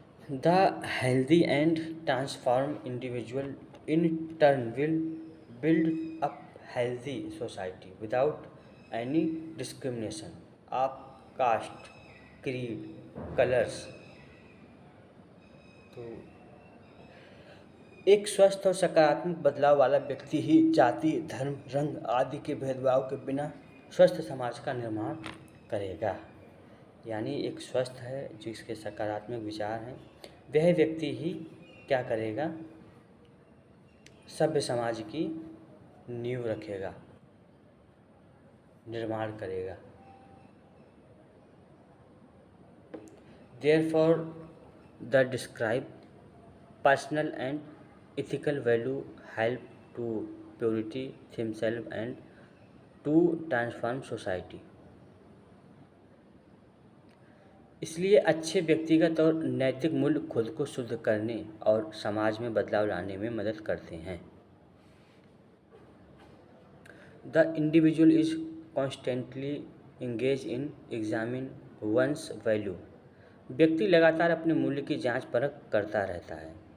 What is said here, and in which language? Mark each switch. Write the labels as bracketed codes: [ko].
[en] The healthy and transform individual in turn will build up healthy society without any discrimination of caste, creed, colors। [hi] तो एक स्वस्थ और सकारात्मक बदलाव वाला व्यक्ति ही जाति, धर्म, रंग आदि के भेदभाव के बिना स्वस्थ समाज का निर्माण करेगा। यानी एक स्वस्थ है, जिसके सकारात्मक विचार हैं, वह व्यक्ति ही क्या करेगा? सभ्य समाज की नींव रखेगा, निर्माण करेगा। [en] Therefore, the described personal and ethical value help to purity themselves and to transform society। [hi] इसलिए अच्छे व्यक्तिगत और नैतिक मूल्य खुद को शुद्ध करने और समाज में बदलाव लाने में मदद करते हैं। [en] The individual is constantly engaged in examine one's value। [hi] व्यक्ति लगातार अपने मूल्य की जांच परख करता रहता है।